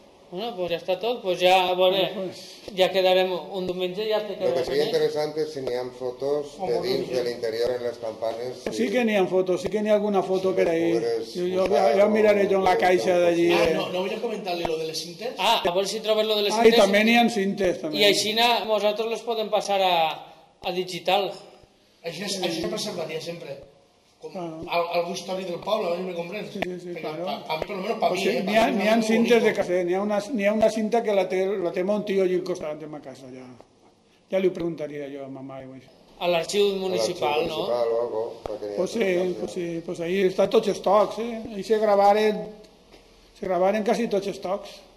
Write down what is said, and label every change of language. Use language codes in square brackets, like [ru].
[es] Bueno, pues ya está todo, pues ya, bueno, ya quedaremos [ca] un diumenge, [es] ya te quedaremos. Lo que sería interesante es [ca] si n'hi ha fotos de dins del interior en les campanes. Sí, sí que n'hi ha fotos, sí que n'hi ha alguna foto per ahí. [es] Yo miraré yo [ca] en la caixa d'allí. [es] Ah, no voy a comentarle lo de les cintes. [ca] Ah, a ver si trobes lo de les cintes. [es] Ah, y también [ca] n'hi ha cintes, [es] también. [ca] Y així nosotros les podem passar a digital. [es] Així me preservaría siempre. [ca] Algo històric del poble, a mi me comprens. Sí, sí, sí. Per almenys per mi. N'hi ha cintes de cafè, n'hi ha una cinta que la té mon tio allà al costat de ma casa. Ja li ho preguntaria jo a ma mare. A l'arxiu municipal, no? A l'arxiu municipal o algo. Pues sí, ahí estan tots els tocs, eh? Ahí se gravaren quasi tots els tocs.